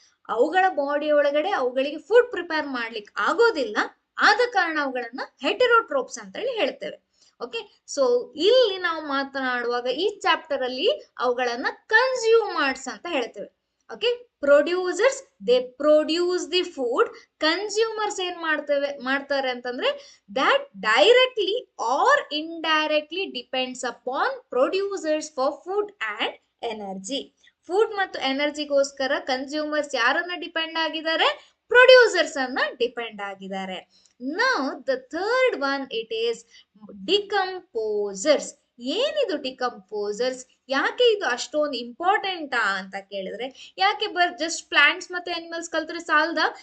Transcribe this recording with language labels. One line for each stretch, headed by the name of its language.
Kannada: ಅವುಗಳ ಬಾಡಿ ಒಳಗಡೆ ಅವುಗಳಿಗೆ ಫುಡ್ ಪ್ರಿಪೇರ್ ಮಾಡ್ಲಿಕ್ಕೆ ಆಗೋದಿಲ್ಲ, ಆದ ಕಾರಣ ಅವುಗಳನ್ನ ಹೆಟೆರೋಟ್ರೋಪ್ಸ್ ಅಂತ ಹೇಳಿ ಹೇಳ್ತೇವೆ. ಓಕೆ, ಸೊ ಇಲ್ಲಿ ನಾವು ಮಾತನಾಡುವಾಗ ಈ ಚಾಪ್ಟರ್ ಅಲ್ಲಿ ಅವುಗಳನ್ನ ಕನ್ಸ್ಯೂಮರ್ಸ್ ಅಂತ ಹೇಳ್ತೇವೆ.
English: Okay, producers they produce the food.
Kannada: Consumers ಏನ್ ಮಾಡ್ತಾರೆ ಅಂತಂದ್ರೆ
English: that directly or indirectly depends upon producers for food and energy.
Kannada: Food ಮತ್ತು ಎನರ್ಜಿಗೋಸ್ಕರ ಕನ್ಸ್ಯೂಮರ್ಸ್ ಯಾರನ್ನ ಡಿಪೆಂಡ್ ಆಗಿದ್ದಾರೆ? ಪ್ರೊಡ್ಯೂಸರ್ಸ್ ಅನ್ನ ಡಿಪೆಂಡ್ ಆಗಿದ್ದಾರೆ.
English: Now the third one it is decomposers.
Kannada: ಏನಿದು ಡಿಕಂಪೋಸರ್ಸ್? ಯಾಕೆ ಇದು ಅಷ್ಟೊಂದು ಇಂಪಾರ್ಟೆಂಟಾ ಅಂತ ಕೇಳಿದ್ರೆ, ಯಾಕೆ ಜಸ್ಟ್ ಪ್ಲಾಂಟ್ಸ್ ಮತ್ತೆ ಅನಿಮಲ್ಸ್ ಕಲ್ತ್ರೆ ಸಾಲದ?